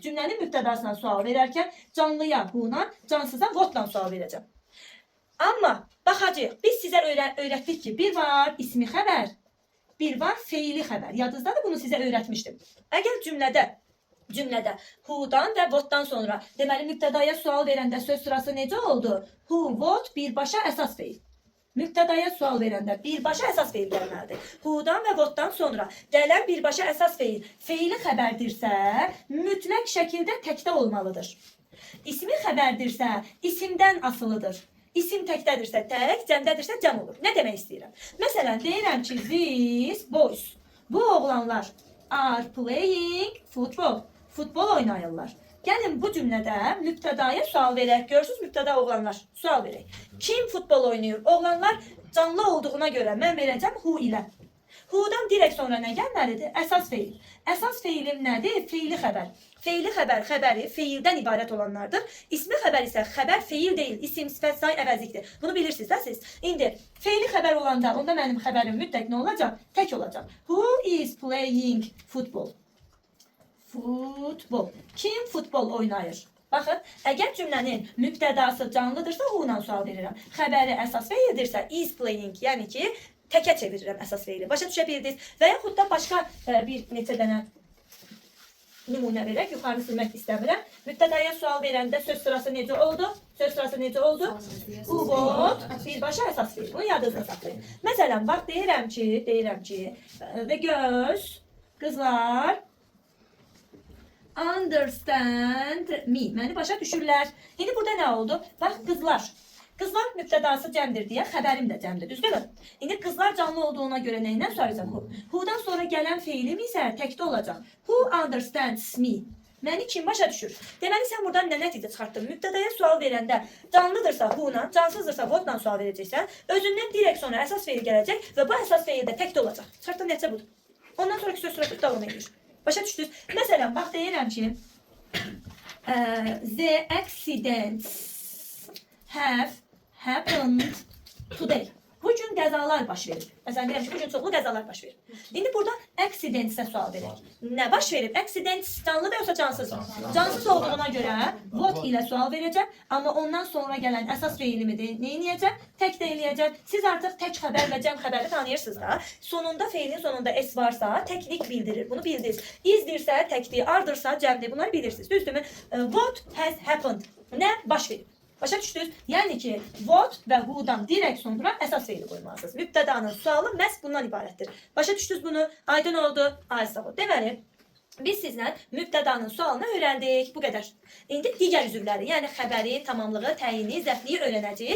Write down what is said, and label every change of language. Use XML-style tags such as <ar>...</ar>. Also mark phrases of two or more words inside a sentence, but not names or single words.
<az>Cümlənin mübtədasına sual verərkən canlıya who-la, cansıza what-la sual verəcəm. Amma baxacağıq, biz sizə öyrətdik ki, bir var ismi xəbər, bir var feili xəbər. Yadınızdadır, bunu sizə öyrətmişdim. Əgər cümlədə who-dan və what-dan sonra deməli mübtədaya sual verəndə söz sırası necə oldu?</az> <en>Who, what,</en> <az>birbaşa əsas feil. Mübtədaya sual verəndə birbaşa əsas feil gəlməlidir. Who-dan və what-dan sonra gələn birbaşa əsas feil feili xəbərdirsə, mütləq şəkildə təkdə olmalıdır. İsmi xəbərdirsə, isimdən asılıdır. İsim təkdədirsə tək, cəmdədirsə cəm olur. Nə demək istəyirəm? Məsələn, deyirəm ki,</az> <en>these boys,</en> <az>bu oğlanlar</az> <en>are playing football.</en> <az>Futbol oynayırlar. Gəlin bu cümlədə mübtədaya sual verək. Görürsünüz, mübtəda oğlanlar. Sual verək. Kim futbol oynayır? Oğlanlar canlı olduğuna görə mən verəcəm who ilə. Who-dan direkt sonra nə gəlməlidir? Əsas feil. Əsas feilim nədir? Feili xəbər. Feili xəbər, xəbəri feildən ibarət olanlardır. İsmi xəbər isə xəbər feil deyil. İsim, sifət, say, əvəzlikdir. Bunu bilirsiniz də siz. İndi feili xəbər olanda onda mənim xəbərim mütləq nə olacaq? Tək olacaq.</az> <en>Who is playing football?</en> <az>Futbol. Kim futbol oynayır? Baxın, əgər cümlənin mübtədası canlıdırsa who-la sual verirəm. Xəbəri əsas feildirsə</az> <en>is playing,</en> <az>yəni ki, təkə çevirirəm əsas feili. Başa düşə bildiniz? Və yaxud da başqa bir neçə dənə nümunə verək. Yuxarı silmək istəmirəm. Mübtədaya sual verəndə söz sırası necə oldu? Söz sırası necə oldu?</az> <en>Who, what,</en> <az>birbaşa əsas feil. Bunu yadınızda saxlayın. Məsələn, bax deyirəm ki,</az> <en>the girls, qızlar understand me.</en> <az>Məni başa düşürlər. İndi burada nə oldu? Bax, qızlar. Qızlar mübtədası cəmdir deyə xəbərim də cəmdir. Düzdürmü? İndi qızlar canlı olduğuna görə nə ilə soracağam? Who-dan sonra gələn feilim isə təkdə olacaq.</az> <en>Who understands me?</en> <az>Məni kim başa düşür? Deməli, sən buradan nə nəticə çıxartdın? Mübtədaya sual verəndə canlıdırsa who-la, cansızdırsa what-la sual verəcəksən, özündən direkt sonra əsas feil gələcək və bu əsas feil də təkdə olacaq. Çıxartdığın nəticə budur. Ondan sonraki söz sırası davam edir. Başa düşdünüz? Məsələn, bax deyirəm ki,</az> <en>the accidents have happened today.</en> <az>Bu gün qəzalar baş verir. Məsələn deyirəm ki, bu gün çoxlu qəzalar baş verir. İndi burada accident-sə sual verək. Nə baş verib? Accident canlı da yoxsa cansız? Cansız olduğuna görə what ilə sual verəcəm, amma ondan sonra gələn əsas feilimi də nə edəcəm? Tək də eləyəcəm. Siz artıq tək xəbər və cəm xəbəri tanıyırsınız da. Sonunda feilin sonunda s varsa təklik bildirir. Bunu bildiniz. İzdirsə təkdir, ardırsa cəmdir. Bunları bilirsiniz. Düzdürmü?</az> <en>What has happened?</en> <az>Nə baş verib? Başa düşdünüz? Yəni ki, what və who-dan direkt sonra əsas feili qoymalısınız. Mübtədanın sualı məhz bundan ibarətdir. Başa düşdünüz bunu? Aydın oldu? Aysa o. Deməli, biz sizlə mübtədanın sualını öyrəndik. Bu qədər. İndi digər üzvləri, yəni xəbəri, tamamlığı, təyini, zəfliyi öyrənəcəyik.</az>